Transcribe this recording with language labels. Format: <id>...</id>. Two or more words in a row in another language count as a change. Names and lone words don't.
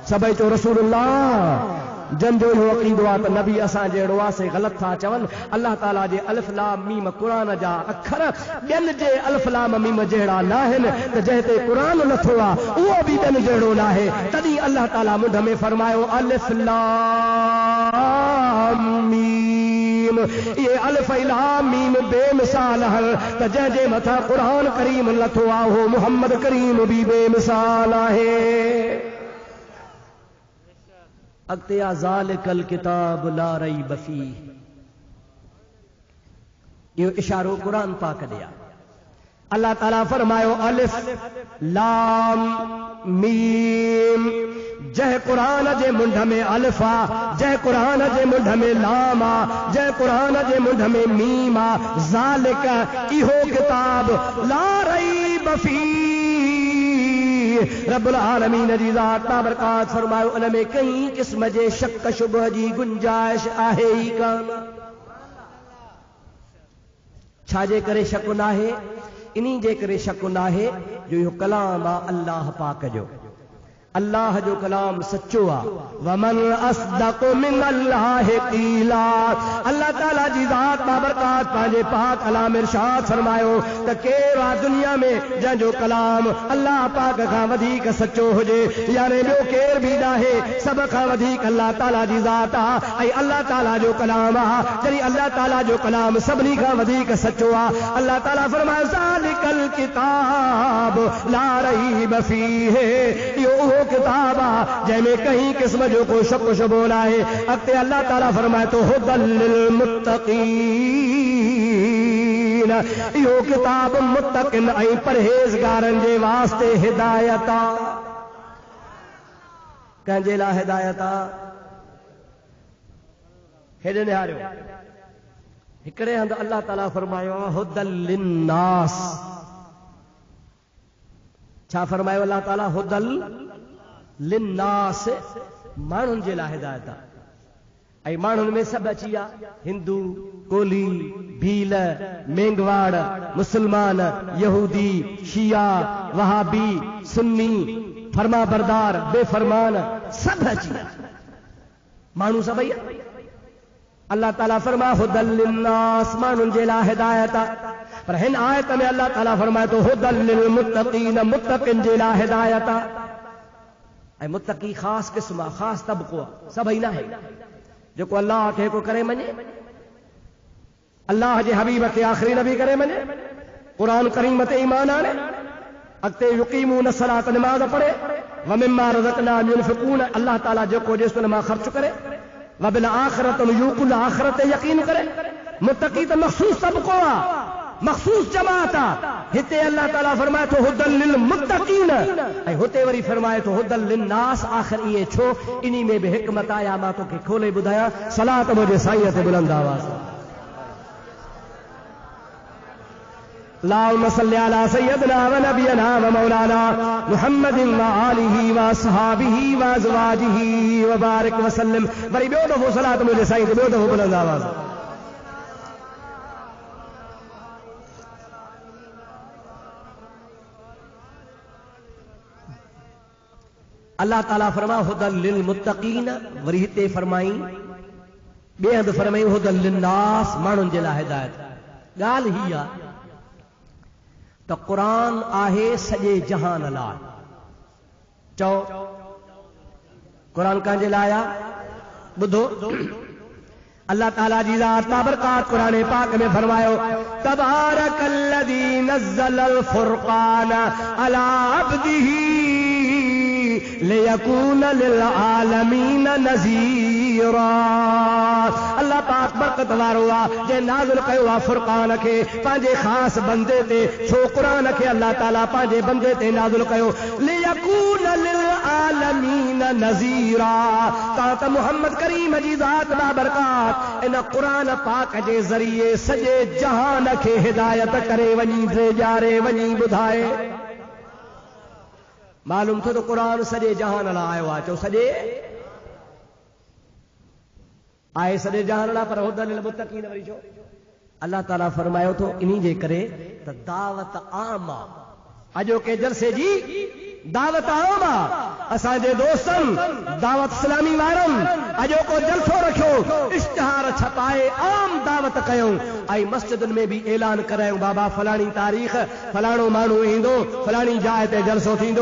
<sd>सभई चओ रसूलुल्लाह जंहिंजो इहो अक़ीदो आहे त नबी असां जहिड़ो आहे से ग़लति था चवनि। अल्लाह ताला जे</sd> <ar>ألم</ar> <sd>क़ुरान जा अखर ॿियनि जे</sd> <ar>ألم</ar> <sd>जहिड़ा न आहिनि त जंहिं ते क़ुरान नथो आहे उहो बि ॿियनि जहिड़ो न आहे। तॾहिं अल्लाह ताला मुंड में फरमायो</sd> <ar>ألم</ar> <sd>ये</sd> <ar>ألم</ar> <sd>बेमिसाल है त जंहिंजे मथां क़ुरान करीम नथो आहे उहो मुहम्मद करीम बि बेमिसाल आहे। अॻिते</sd> <ar>ذلك الكتاب لا ريب فيه</ar> <sd>इहो इशारो क़ुरान पाक ॾे आहे। अल्लाह ताला फरमायो</sd> <ar>ألم</ar> <sd>जंहिं क़ुरान जे मुंड में अलिफ आ जंहिं क़ुरान जे मुंड में लाम आ जंहिं क़ुरान जे मुंड में मीम आ ज़ालिक इहो किताब</sd> <ar>لا ريب فيه</ar> <sd>रब्बुल आलमीन जी ज़ात बाबरकात फरमायो उन में कई क़िस्म जे शक शुबह जी गुंजाइश आहे ई कान। छाजे करे शक नाहे इन्ही जे करे शक नाहे जो इहो कलाम आहे अल्लाह पाक जो। अल्लाह जो कलाम सच्चो आ।</sd> <ar>ومن أصدق من الله قيلا.</ar> <sd>अल्लाह ताला जी ज़ात बाबरकात पंहिंजे पाक कलाम इरशाद फरमायो त केरु आहे दुनिया में जंहिंजो कलाम अल्लाह पाक खां वधीक सच्चो हुजे, यानी ॿियो केरु बि नाहे, सभ खां वधीक अल्लाह ताला जी ज़ात आहे ऐं अल्लाह ताला जो कलाम आहे। जॾहिं अल्लाह ताला जो कलाम सभिनी खां वधीक सच्चो आहे, अल्लाह ताला फरमायो</sd> <ar>ذلك الكتاب لا ريب فيه.</ar> <sd>इहो किताब आहे जंहिंमें कहीं क़िस्म जो को शक शुबो न आहे। अॻिते अल्लाह ताला फरमाए तो</sd> <ar>هدى للمتقين.</ar> <sd>इहो किताब मुत्तक़िन ऐं परहेज़गारनि जे वास्ते हिदायत आहे। कंहिंजे लाइ हिदायत आहे? हेॾे निहारियो, हिकिड़े हंधि अल्लाह ताला फरमायो</sd> <ar>هدى للناس.</ar> <sd>छा फरमायो अल्लाह ताला?</sd> <ar>هدى للناس,</ar> <sd>माण्हुनि जे लाइ हिदायत आहे। ऐं माण्हुनि में सभु अची विया, हिंदू, कोली, भील, मेंगवाड़, मुसलमान, यहूदी, शिया, वहाबी, सुन्नी, फरमा बरदार, बेफरमान, सभु अची विया, माण्हू सभई। अल्लाह ताला फरमा</sd> <ar>هدى للناس,</ar> <sd>माण्हुनि जे लाइ हिदायत आहे। पर हिन आयत में अल्लाह ताला फरमाए तो</sd> <ar>هدى للمتقين,</ar> <sd>मुत्तक़िन जे लाइ हिदायत आहे। ऐं मुत्तक़ी ख़ासि क़िस्म आहे, ख़ासि तबक़ो आहे, सभई न आहे। जेको अल्लाह खे को करे मञे, अल्लाह जे हबीब खे आख़िरी नबी करे मञे, क़ुरान करीम ते ईमान आणे, अॻिते</sd> <ar>يقيمون صلاة,</ar> <sd>नमाज़ पढ़े,</sd> <ar>ومما رزقناهم ينفقون,</ar> <sd>अल्लाह ताला जेको जेसि उन मां ख़र्च करे,</sd> <ar>وبالآخرة يوقنون,</ar> <sd>आख़िरत ते यक़ीन करे। मुत्तक़ी त मख़सूस तबक़ो आहे, मख़सूस जमात आहे। हिते अल्लाह ताला फरमाए तो</sd> <ar>هدى للمتقين,</ar> <sd>ऐं हुते वरी फरमाए तो</sd> <ar>هدى للناس.</ar> <sd>आख़िर इहे छो? इन्ही में बि हिकमत आहे, मां तोखे खोले ॿुधायां। सलात मुंहिंजे साईं ते बुलंद आवाज़।</sd> <ar>اللهم صل على سيدنا ونبينا ومولانا محمد وآله وأصحابه وأزواجه وبارك وسلم.</ar> <sd>वरी ॿियो दफ़ो सलात मुंहिंजे साईं ते, ॿियो दफ़ो बुलंद आवाज़। अल्लाह ताला फरमा</sd> <ar>هدى للمتقين,</ar> <sd>वरी हिते फरमाई, ॿिए हंधि फरमाई</sd> <ar>هدى للناس,</ar> <sd>माण्हुनि जे लाइ हिदायत। ॻाल्हि ही आहे त क़ुरान आहे सॼे जहान लाइ। चओ क़ुरान कंहिंजे लाइ आहे? ॿुधो, अल्लाह ताला जी ज़ात बाबरकात क़ुरान पाक में फरमायो</sd> <ar>تبارك الذي نزل الفرقان على عبده ليكون للعالمين نذيرا.</ar> <sd>अल्लाह पाक बरकत वारो आहे जे नाज़िल कयो आहे फ़ुरक़ान खे पंहिंजे ख़ासि बंदे ते। छो क़ुरान खे अल्लाह ताला पंहिंजे बंदे ते नाज़िल कयो?</sd> <ar>ليكون للعالمين نذيرا,</ar> <sd>त मुहम्मद करीम जी ज़ात बाबरकात इन क़ुरान पाक जे ज़रिए सॼे जहान खे हिदायत करे वञी ॾियारे वञी ॿुधाए। मालूम थियो त क़ुरान सॼे जहान लाइ आयो आहे। चओ सॼे आहे, सॼे जहान लाइ, पर</sd> <ar>هدى للمتقين</ar> <sd>वरी छो? अल्लाह ताला फरमायो थो इन्ही जे करे त दावत आम आहे। अॼोके जलसे जी दावत आम आहे। असांजे दोस्तनि दावत इस्लामी वारनि अॼोको जलसो रखियो, इश्तिहार छपाए आम दावत कयूं ऐं मस्जिदुनि में बि ऐलान करायूं बाबा फलाणी तारीख़ फलाणो माण्हू ईंदो, फलाणी जाइ ते जलसो थींदो।</sd>